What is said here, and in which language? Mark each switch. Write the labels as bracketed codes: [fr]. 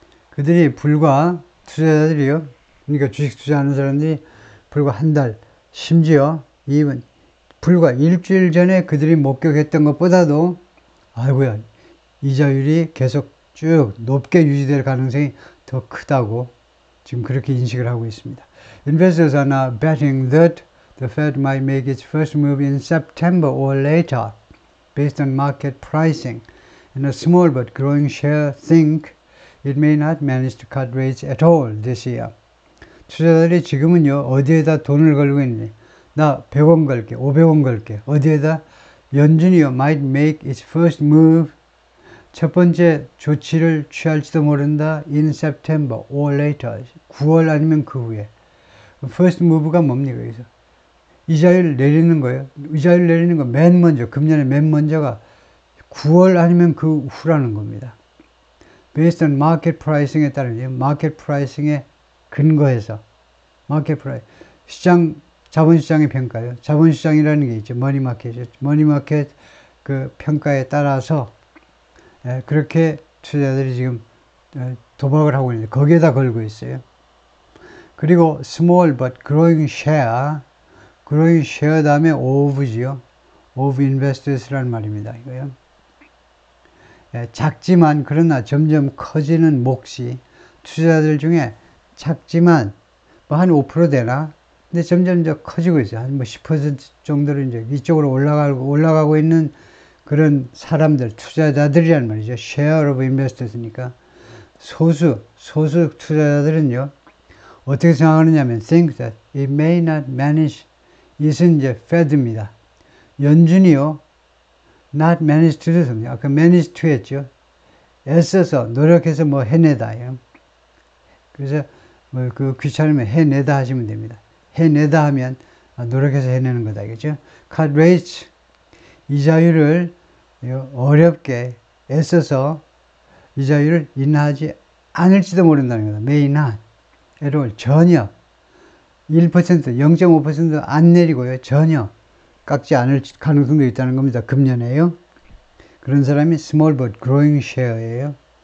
[ko] 그들이 투자자들이요, 그러니까 주식 투자하는 사람들이 불과 한 달, 심지어 even 불과 일주일 전에 그들이 목격했던 것보다도, 아이고야, 이자율이 계속 쭉 높게 유지될 가능성이 더 크다고 지금 그렇게 인식을 하고 있습니다. [en] Investors are now betting that the Fed might make its first move in September or later, based on market pricing, and a small but growing share think it may not manage to cut rates at all this year. [ko] 투자자들이 지금은요, 어디에다 돈을 걸고 있는지, 나 100원 걸게, 500원 걸게, 어디에다, 연준이요, [en] might make its first move, [ko] 첫 번째 조치를 취할지도 모른다, [en] in September or later, [ko] 9월 아니면 그 후에. first move가 뭡니까, 여기서? 이자율 내리는 거예요. 이자율 내리는 거 맨 먼저, 금년에 맨 먼저가 9월 아니면 그 후라는 겁니다. [en] based on market pricing [ko] 에 따른, market pricing에 근거해서, market price, 자본시장의 평가요. 자본시장이라는 게 있죠. 머니마켓 그 평가에 따라서, 그렇게 투자자들이 지금 도박을 하고 있는데, 거기에다 걸고 있어요. 그리고 [en] small but growing share [ko] 다음에 of지요. of investors라는 말입니다. 이거요. 작지만 그러나 점점 커지는 몫이 투자자들 중에 작지만 뭐 한 5% 되나? 근데 점점 더 커지고 있어요. 한 뭐 10% 정도로 이제 이쪽으로 올라가고 있는 그런 사람들, 투자자들이란 말이죠. share of investors니까 소수 투자자들은요, 어떻게 생각하느냐면 [en] think that it may not manage, [ko] 이것은 이제 Fed입니다. 연준이요, not manage to do something. 아까 manage to 했죠. 애써서 노력해서 뭐 해내다요. 그래서 뭐 그 귀찮으면 해내다 하시면 됩니다. 해내다 하면 노력해서 해내는 거다, 그죠? [en] cut rates, [ko] 이자율을 어렵게 애써서 이자율을 인하하지 않을지도 모른다는 거다. [en] may not, at all, [ko] 전혀 1%, 0.5% 안 내리고요. 전혀 깎지 않을 가능성도 있다는 겁니다. 금년에요. 그런 사람이 [en] small but growing share예요.